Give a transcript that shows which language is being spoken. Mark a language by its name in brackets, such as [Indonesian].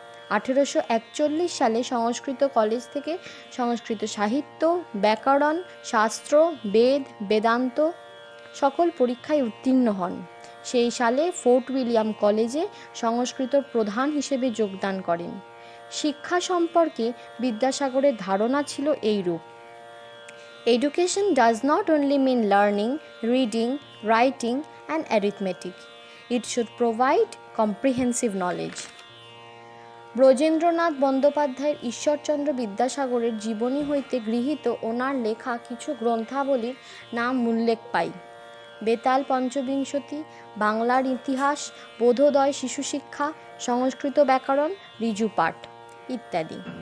[Bangla] 1841 সালে সংস্কৃত কলেজ থেকে সংস্কৃত সাহিত্য, ব্যাকরণ, শাস্ত্র, বেদ, বেদান্ত সকল পরীক্ষায় উত্তীর্ণ হন। সেই সালে ফোর্ট উইলিয়াম কলেজে সংস্কৃত প্রধান হিসেবে যোগদান করেন। শিক্ষা সম্পর্কে বিদ্যাসাগরের ধারণা ছিল এইরূপ: [English] Education does not only mean learning, reading, writing and arithmetic. It should provide comprehensive knowledge. [Bangla] Brajendranath বন্দ্যোপাধ্যায়ের ঈশ্বরচন্দ্র বিদ্যাসাগরের জীবনী হইতে গৃহীত ওনার লেখা কিছু গ্রন্থাবলীর নাম উল্লেখ পাই: বেতাল পঞ্চবিংশতি, বাংলার ইতিহাস, বোধোদয় শিশু শিক্ষা, সংস্কৃত ব্যাকরণ, ঋজুপাঠ ইত্যাদি।